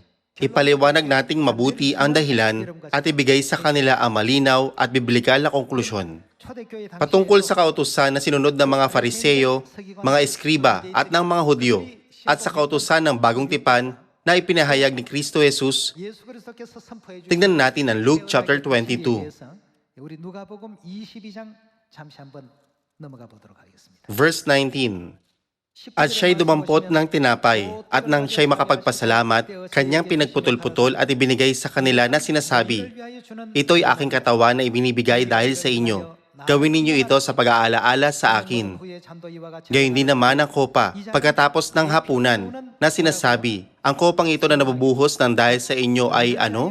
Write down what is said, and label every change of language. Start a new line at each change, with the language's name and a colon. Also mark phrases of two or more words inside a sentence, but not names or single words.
Filipino: Ipaliwanag nating mabuti ang dahilan at ibigay sa kanila ang malinaw at biblikal na konklusyon. Patungkol sa kautusan na sinunod ng mga Fariseo, mga Eskriba at ng mga Hudyo, at sa kautusan ng Bagong Tipan na ipinahayag ni Kristo Jesus, tingnan natin ang Luke chapter 22,
Korean: 우리 누가복음 22장 잠시 한번 넘어가 보도록 하겠습니다.
English: verse 19.
Filipino: At siya'y dumampot ng tinapay, at nang siya'y makapagpasalamat, kanyang pinagputol-putol at ibinigay sa kanila na sinasabi, ito'y aking katawan na ibinibigay dahil sa inyo. Gawin ninyo ito sa pag-aalaala sa akin. Gayon din naman ang kopa, pagkatapos ng hapunan, na sinasabi, ang kopang ito na nabubuhos ng dahil sa inyo ay ano?